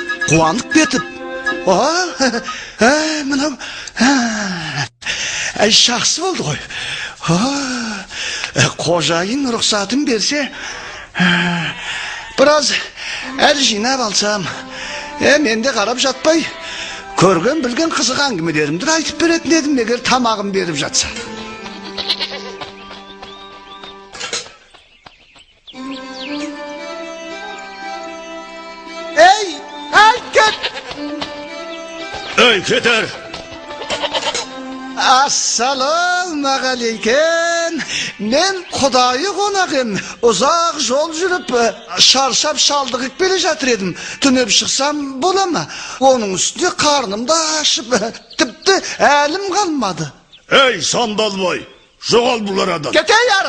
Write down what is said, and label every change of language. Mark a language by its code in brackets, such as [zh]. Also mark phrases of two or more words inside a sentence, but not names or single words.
[kk] Қуанып кетіп, мынау жақсы болды ғой. Қожайын рұқсатын берсе, біраз әл жинап алсам, мен де қарап жатпай, көрген білген қызық әңгімелерімді айтып беретін едім, егер тамағым беріп жатса. Ey Keter! Assalamualeykum. Men Құдайы қонағым. Ұзақ жол жүріп, шаршап шалдығып келе жатыр едім. Түнеп шықсам бола ма? Оның үстіне қарным да ашып, тіпті әлім қалмады. Ей сандалбай, жоғал бұл арадан. Кете яры.